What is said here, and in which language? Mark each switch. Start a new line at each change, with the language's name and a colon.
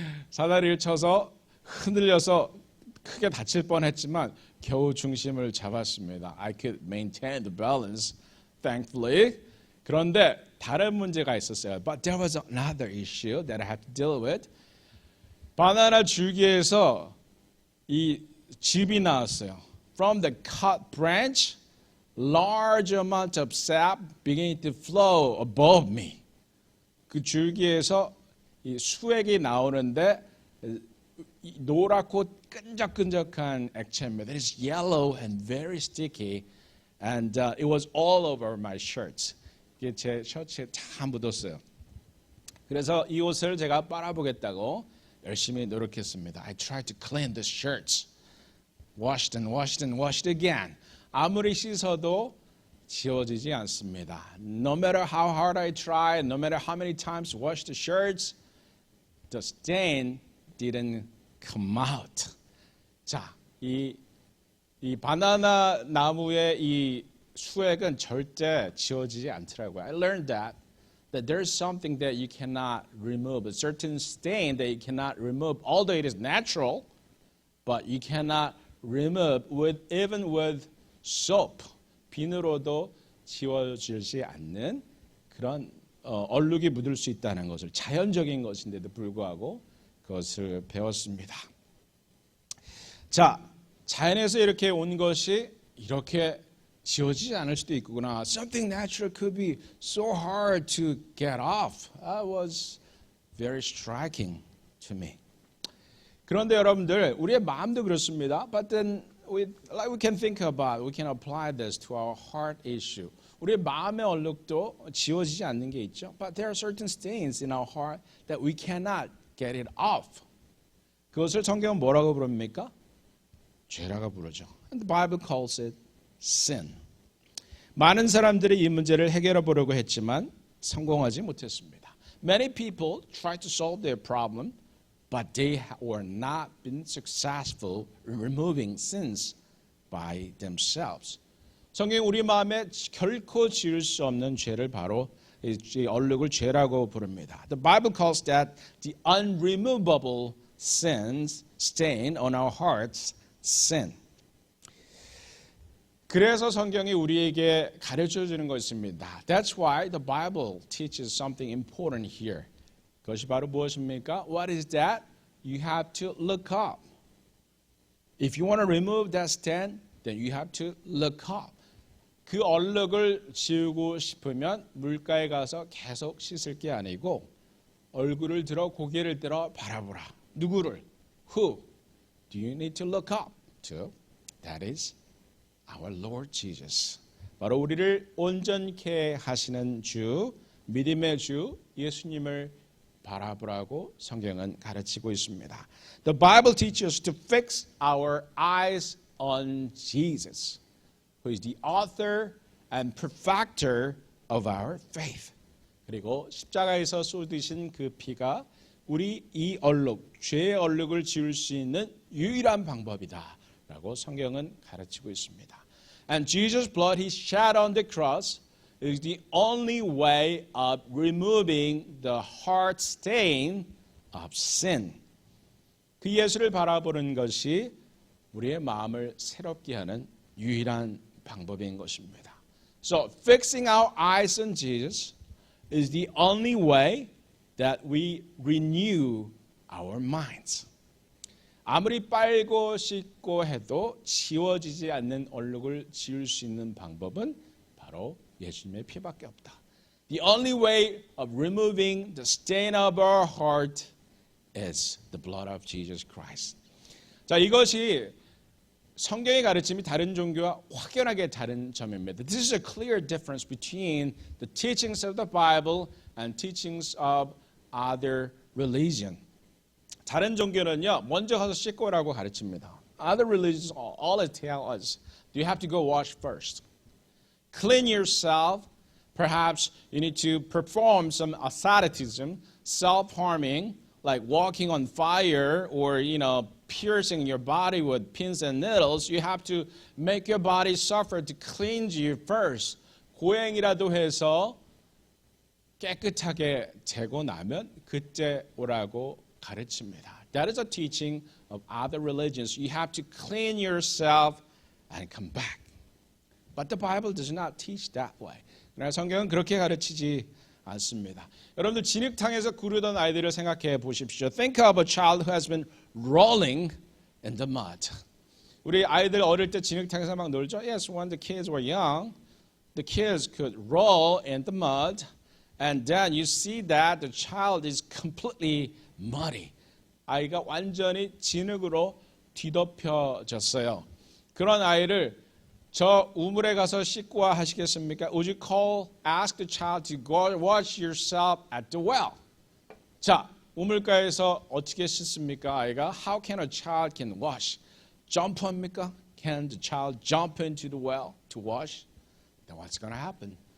Korean: 사다리를 쳐서 흔들려서 크게 다칠 뻔했지만 겨우 중심을 잡았습니다.
English: I could maintain the balance, thankfully.
Korean: 그런데 다른 문제가 있었어요.
English: But there was another issue that I had to deal with.
Korean: 바나나 줄기에서 이 즙이 나왔어요.
English: From the cut branch, large amount of sap began to flow above me.
Korean: 그 줄기에서 이 수액이 나오는데 노랗고 끈적끈적한 액체입니다.
English: It is yellow and very sticky, and it was all over my shirts.
Korean: 이게 제 셔츠에 다 묻었어요. 그래서 이 옷을 제가 빨아보겠다고 열심히 노력했습니다.
English: I tried to clean the shirts, washed and washed and washed again.
Korean: 아무리 씻어도 지워지지 않습니다.
English: No matter how hard I tried, no matter how many times I washed the shirts, the stain didn't come out.
Korean: 자, 이 바나나 나무의 이 수액은 절대 지워지지 않더라고요.
English: I learned that there's something that you cannot remove, a certain stain that you cannot remove, although it is natural, but you cannot remove even with soap.
Korean: 비누로도 지워지지 않는 그런 얼룩이 묻을 수 있다는 것을 자연적인 것인데도 불구하고 그것을 배웠습니다. 자, 자연에서 이렇게 온 것이 이렇게 지워지지 않을 수도 있구나.
English: Something natural could be so hard to get off. That was very striking to me.
Korean: 그런데 여러분들, 우리의 마음도 그렇습니다.
English: But then we can think about, we can apply this to our heart issue.
Korean: 우리의 마음의 얼룩도 지워지지 않는 게 있죠.
English: But there are certain stains in our heart that we cannot get it off.
Korean: 그것을 성경은 뭐라고 부릅니까? 죄라고 부르죠.
English: And the Bible calls it sin.
Korean: 많은 사람들이 이 문제를 해결해 보려고 했지만 성공하지 못했습니다.
English: Many people tried to solve their problem, but they were not been successful in removing sins by themselves.
Korean: 성경이 우리 마음에 결코 지울 수 없는 죄를 바로 이 얼룩을 죄라고 부릅니다.
English: The Bible calls that the unremovable sins stain on our hearts sin.
Korean: 그래서 성경이 우리에게 가르쳐 주는 것입니다.
English: That's why the Bible teaches something important here.
Korean: 그것이 바로 무엇입니까?
English: What is that? You have to look up. If you want to remove that stain, then you have to look up.
Korean: 그 얼룩을 지우고 싶으면 물가에 가서 계속 씻을 게 아니고 얼굴을 들어 고개를 들어 바라보라. 누구를?
English: Who do you need to look up to? That is our Lord Jesus.
Korean: 바로 우리를 온전케 하시는 주, 믿음의 주 예수님을 바라보라고 성경은 가르치고 있습니다.
English: The Bible teaches us to fix our eyes on Jesus, who is the author and perfecter of our faith.
Korean: 그리고 십자가에서 쏟으신 그 피가 우리 이 얼룩, 죄의 얼룩을 지울 수 있는 유일한 방법이다라고 성경은 가르치고 있습니다.
English: And Jesus' blood he shed on the cross is the only way of removing the heart stain of sin.
Korean: 그 예수를 바라보는 것이 우리의 마음을 새롭게 하는 유일한 방법인 것입니다.
English: So fixing our eyes on Jesus is the only way that we renew our minds.
Korean: 아무리 빨고 씻고 해도 지워지지 않는 얼룩을 지울 수 있는 방법은 바로 예수님의 피밖에 없다.
English: The only way of removing the stain of our heart is the blood of Jesus Christ.
Korean: 자, 이것이 성경의 가르침이 다른 종교와 확연하게 다른 점입니다.
English: This is a clear difference between the teachings of the Bible and teachings of other religion.
Korean: 다른 종교는요, 먼저 가서 씻고 오라고 가르칩니다.
English: Other religions all they tell us, you have to go wash first. Clean yourself. Perhaps you need to perform some asceticism, self-harming, like walking on fire or, piercing your body with pins and needles. You have to make your body suffer to cleanse you first.
Korean: 고행이라도 해서 깨끗하게 재고 나면 그때 오라고 가르칩니다.
English: That is a teaching of other religions. You have to clean yourself and come back. But the Bible does not teach that way.
Korean: 그러나 성경은 그렇게 가르치지 않습니다. 여러분들 진흙탕에서 구르던 아이들을 생각해 보십시오.
English: Think of a child who has been rolling in the mud.
Korean: 우리 아이들 어릴 때 진흙탕에서 막 놀죠.
English: Yes, when the kids were young, the kids could roll in the mud, and then you see that the child is completely muddy.
Korean: 아이가 완전히 진흙으로 뒤덮여졌어요. 그런 아이를 저 우물에 가서 씻고 와 하시겠습니까?
English: Would you ask the child to go wash yourself at the well?
Korean: 자, 우물가에서 어떻게 씻습니까? 아이가
English: How can a child can wash?
Korean: 점프합니까?
English: Can the child jump into the well to wash? Then what's going to happen?